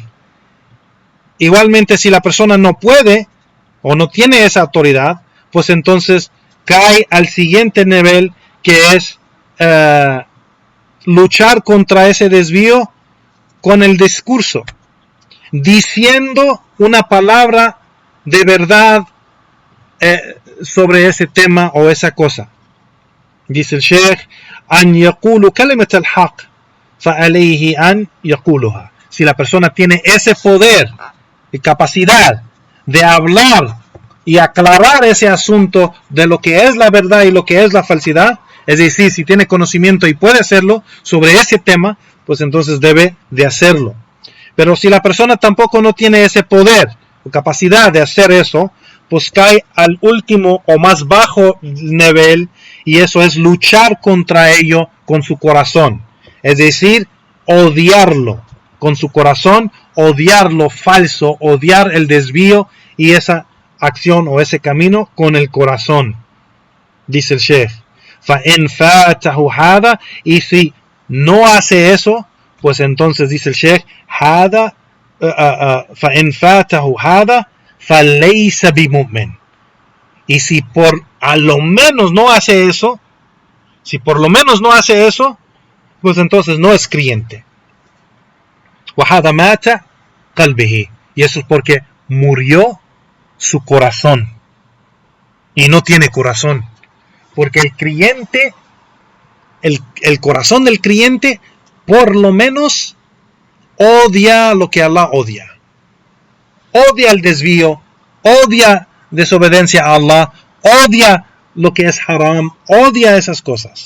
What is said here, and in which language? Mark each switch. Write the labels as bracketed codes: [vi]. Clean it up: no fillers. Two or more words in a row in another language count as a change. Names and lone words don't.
[es] Igualmente, si la persona no puede o no tiene esa autoridad, pues entonces cae al siguiente nivel, que es luchar contra ese desvío con el discurso, diciendo una palabra de verdad sobre ese tema o esa cosa. Dice el Sheikh: [ar] أن يقول كلمة الحق فعليه أن يقولها. [es] Si la persona tiene ese poder y capacidad de hablar y aclarar ese asunto de lo que es la verdad y lo que es la falsidad, es decir, si tiene conocimiento y puede hacerlo sobre ese tema, pues entonces debe de hacerlo. Pero si la persona tampoco no tiene ese poder o capacidad de hacer eso, pues cae al último o más bajo nivel, y eso es luchar contra ello con su corazón. Es decir, odiarlo con su corazón, odiar lo falso, odiar el desvío y esa acción o ese camino con el corazón. Dice el Sheikh, [ar] فَإِنْ فَاتَهُ هَذَا, [es] y si no hace eso, pues entonces dice el Sheikh, [ar] فَإِنْ فَاتَهُ هَذَا فَلَيْسَ بِمُؤْمِنٍ. [es] Y si por a lo menos no hace eso, pues entonces no es creyente. [ar] وَهَذَا مَاتَ قَلْبِهِ, [es] y eso es porque murió su corazón y no tiene corazón, porque el creyente, el corazón del creyente por lo menos odia lo que Allah odia, odia el desvío, odia desobediencia a Allah, odia lo que es haram, odia esas cosas.